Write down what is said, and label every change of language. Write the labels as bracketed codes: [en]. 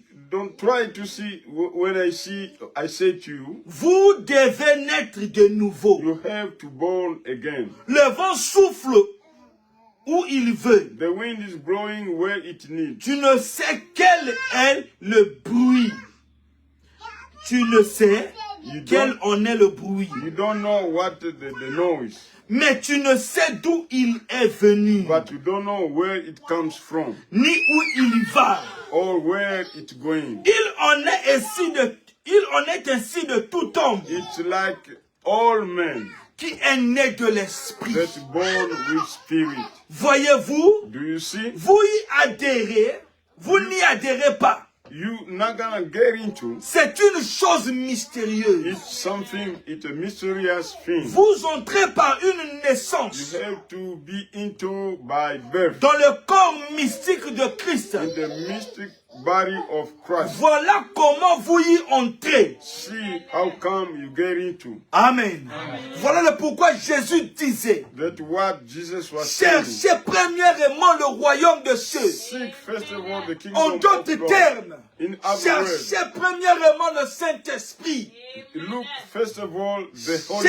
[en] don't try to see when I say to you, [fr] vous devez naître de nouveau. [en] you have to born again. [fr] Le vent souffle où il veut. [en] The wind is blowing where it needs. [fr] Tu ne sais quel est le bruit. Tu ne sais quel en est le bruit. [en] You don't know what the noise, [fr] Mais tu ne sais d'où il est venu, [en] but you don't know where it comes from [fr] ni où il va. [en] or where it's going. [fr] Il en est ainsi de tout homme [en] It's like all men [fr] qui est né de l'esprit. [en] that's born with spirit. [fr] Voyez-vous, [en] Do you see? [fr] vous y adhérez, vous n'y adhérez pas. [en] You not gonna get into. [fr] C'est une chose mystérieuse. [en] It's something. It's a mysterious thing. [fr] Vous entrez par une naissance [en] You have to be into by birth [fr] dans le corps mystique de Christ. [en] in the mystic body of Christ. [fr] Voilà comment vous y entrez. [en] See how come you get into. [fr] Amen. Voilà le pourquoi Jésus disait, [en] That's what Jesus was saying. [fr] cherchez premièrement le royaume de cieux. [en] Seek first of all the kingdom [fr] En [en] of [fr] d'autres [en] God. [fr] termes, [en] In other words, [fr] cherchez premièrement le Saint-Esprit. [en] look first of all the Holy